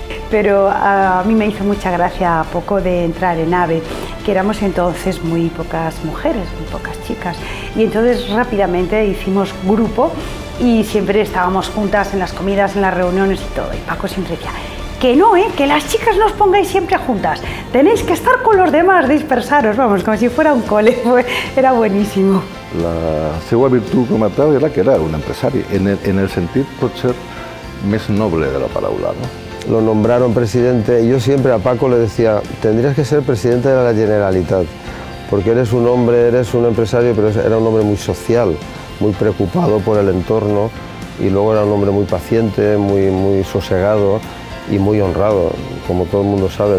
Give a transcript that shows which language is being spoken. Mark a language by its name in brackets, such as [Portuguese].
[Spanish] Pero a mí me hizo mucha gracia poco de entrar en AVE, que éramos entonces muy pocas mujeres, muy pocas chicas, y entonces rápidamente hicimos grupo y siempre estábamos juntas en las comidas, en las reuniones y todo, y Paco siempre decía que no, que las chicas no os pongáis siempre juntas, tenéis que estar con los demás, dispersaros, vamos, como si fuera un cole, era buenísimo. [Catalan] La seva virtut com a tal era que era un empresari, en el sentit potser més noble de la paraula, ¿no? [Spanish] Lo nombraron presidente y yo siempre a Paco le decía, tendrías que ser presidente de la Generalitat, porque eres un hombre, eres un empresario, pero era un hombre muy social, muy preocupado por el entorno, y luego era un hombre muy paciente, muy sosegado y muy honrado, como todo el mundo sabe.